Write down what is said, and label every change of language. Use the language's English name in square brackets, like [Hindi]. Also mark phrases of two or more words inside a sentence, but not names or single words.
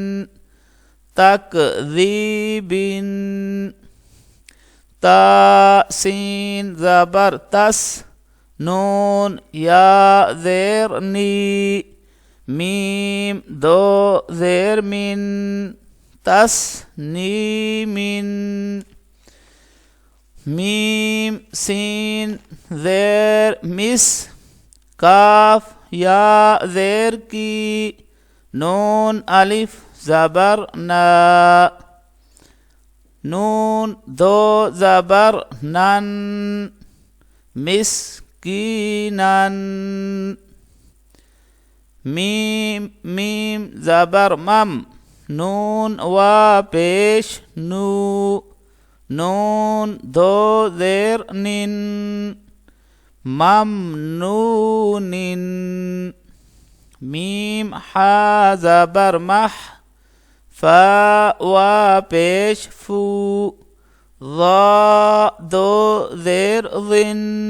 [Persian] تکذیب تا سین زبر تس نون یا زیر نی میم دو زیر من تسنیم میم سین زیر مس کاف یا زیر کی نون الف زبر نا نون دو زبر نن مسکینن میم زبر مم نون و پیش نو نون دو زیر نن ممنون میم حا زبر مح فا و پیش فو ضا دو زیر ضن